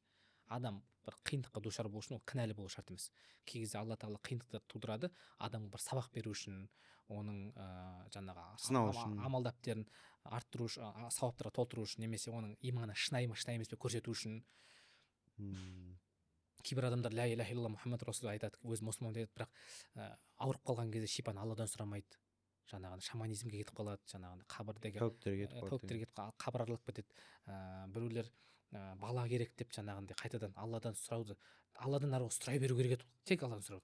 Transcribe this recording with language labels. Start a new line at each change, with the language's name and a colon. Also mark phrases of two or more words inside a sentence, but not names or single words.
Kazakh: Адам бір қиындыққа душар болу үшін ол кінәлі болу шарт емес. Кей кезде Алла тағала қиындықтар тудырады, адамға бір сабақ беру үшін, оның жаңағы сынау үшін, амал дәптерін арттыру үшін, сауаптарға толтыру үшін, немесе оның иманы шынайы ма шынайы емес пе көрсету үшін. Кейбір адамдар
Arabic: لا إله إلا الله محمد رسول الله
Kazakh: айтады, өзі мұсылман дейді, бірақ ауырып қалған кезде шипаны Алладан сұрамайды. Жаңағы шаманизмге кетіп қалады, жаңағы қабірдегі тәуіптерге кетіп қабір аралап кетеді. Біреулер бала керек деп жаңағындай қайтадан Алладан сұрауды, Алладан арғы сұрай беру керек еді, тек Алладан сұрау.